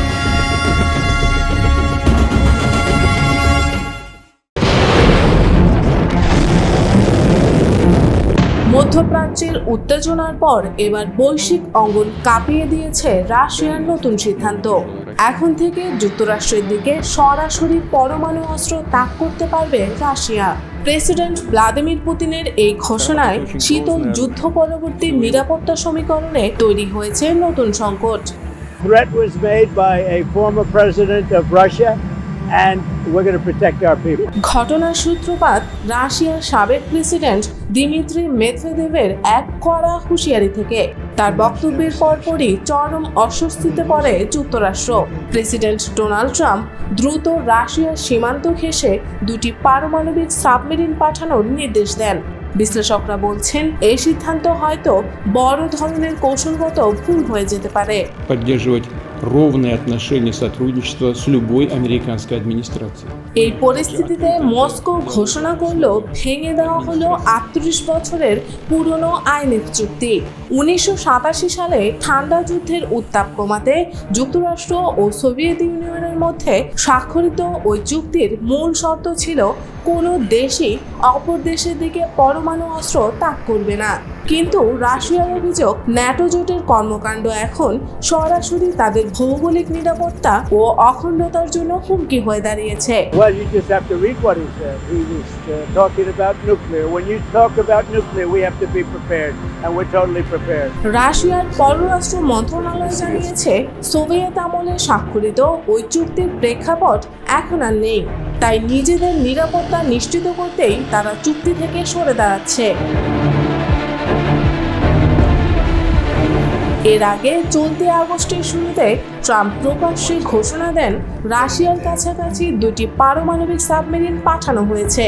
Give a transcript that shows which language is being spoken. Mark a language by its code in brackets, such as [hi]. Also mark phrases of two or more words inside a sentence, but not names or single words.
[bn] মধ্যপ্রাচ্যের উত্তেজনার পর এবার বৈশ্বিক অঙ্গন কাঁপিয়ে দিয়েছে রাশিয়ার নতুন সিদ্ধান্ত। এখন থেকে যুক্তরাষ্ট্রের দিকে সরাসরি পরমাণু অস্ত্র তাক করতে পারবে রাশিয়া। প্রেসিডেন্ট ভ্লাদিমির পুতিনের এই ঘোষণায় শীতল যুদ্ধ পরবর্তী নিরাপত্তা সমীকরণে তৈরি হয়েছে নতুন সংকট। [en] Threat was made by a former president of Russia, and we're going to protect our people. [bn] ঘটনার সূত্রপাত রাশিয়ার সাবেক প্রেসিডেন্ট দিমিত্রি মেদভেদেভের এক কড়া হুঁশিয়ারি থেকে। তার বক্তব্যের পরপরই চরম অস্বস্তিতে পড়ে যুক্তরাষ্ট্র। প্রেসিডেন্ট ডোনাল্ড ট্রাম্প দ্রুত রাশিয়ার সীমান্ত ঘেঁষে দুটি পারমাণবিক সাবমেরিন পাঠানোর নির্দেশ দেন। বিশ্লেষকরা বলছেন এই সিদ্ধান্ত হয়তো বড় ধরনের কৌশলগত ভুল হয়ে যেতে পারে। [ru] Поддерживать ровные отношения сотрудничества с любой американской администрацией. [bn] এই পরিস্থিতিতে মস্কো ঘোষণা করল ভেঙে দেওয়া হলো 38 বছরের পুরনো আইনএফ চুক্তি। 1987 সালে ঠান্ডা যুদ্ধের উত্তাপ কমাতে যুক্তরাষ্ট্র ও সোভিয়েত ইউনিয়নের মধ্যে স্বাক্ষরিত ওই চুক্তির মূল শর্ত ছিল কোনো দেশই অপর দেশের দিকে পরমাণু অস্ত্র তাক করবে না। কিন্তু রাশিয়ার অভিযোগ, ন্যাটো জোটের কর্মকাণ্ড এখন সরাসরি তাদের ভৌগোলিক নিরাপত্তা ও অখণ্ডতার জন্য হুমকি হয়ে দাঁড়িয়েছে। [en] Well, you just have to read what he said. He was talking about nuclear. When you talk about nuclear, we have to be prepared, and we're totally prepared. [bn] রাশিয়ার পররাষ্ট্র মন্ত্রণালয় জানিয়েছে, সোভিয়েত আমলে স্বাক্ষরিত ওই চুক্তির প্রেক্ষাপট এখন আর নেই। তাই নিজেদের নিরাপত্তা নিশ্চিত করতেই তারা চুক্তি থেকে সরে দাঁড়াচ্ছে। এর আগে চলতি আগস্টের শুরুতে ট্রাম্প প্রকাশ্যে ঘোষণা দেন, রাশিয়ার কাছাকাছি 2টি পারমাণবিক সাবমেরিন পাঠানো হয়েছে।